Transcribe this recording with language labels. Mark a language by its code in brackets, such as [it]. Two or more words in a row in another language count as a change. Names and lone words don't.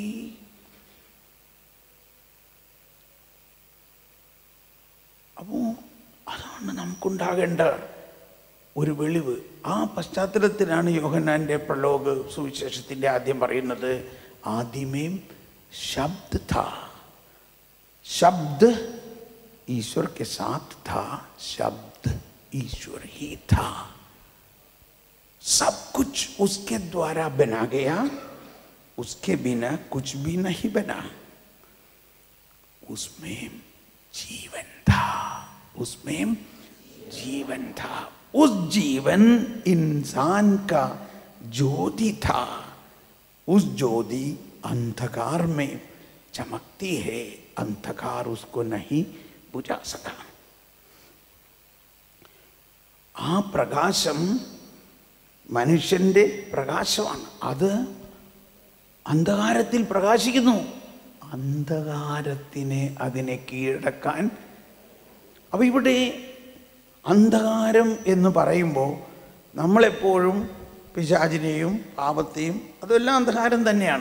[ml] അപ്പോൾ അതാണ് നമുക്കുണ്ടാകേണ്ട ഒരു വെളിവ്. ആ പശ്ചാത്തലത്തിലാണ് യോഹന്നാൻ്റെ പ്രലോഗ് സുവിശേഷത്തിൻ്റെ ആദ്യം പറയുന്നത്, [hi] आदिमें शब्द था, शब्द ईश्वर के साथ था, शब्द ईश्वर ही था, सब कुछ उसके द्वारा बना गया, उसके बिना कुछ भी नहीं बना, उसमें जीवन था, उसमें जीवन था, उस जीवन इंसान का ज्योति था, उस ज्योति अंधकार में चमकती है, अंधकार उसको नहीं बुझा सका. [ml] ആ പ്രകാശം മനുഷ്യൻ്റെ പ്രകാശമാണ്. അത് അന്ധകാരത്തിൽ പ്രകാശിക്കുന്നു. അന്ധകാരത്തിനെ അതിനെ കീഴടക്കാൻ. അപ്പോൾ ഇവിടെ അന്ധകാരം എന്ന് പറയുമ്പോൾ നമ്മളെപ്പോഴും പിശാചിനെയും പാപത്തെയും അതെല്ലാം അന്ധകാരം തന്നെയാണ്.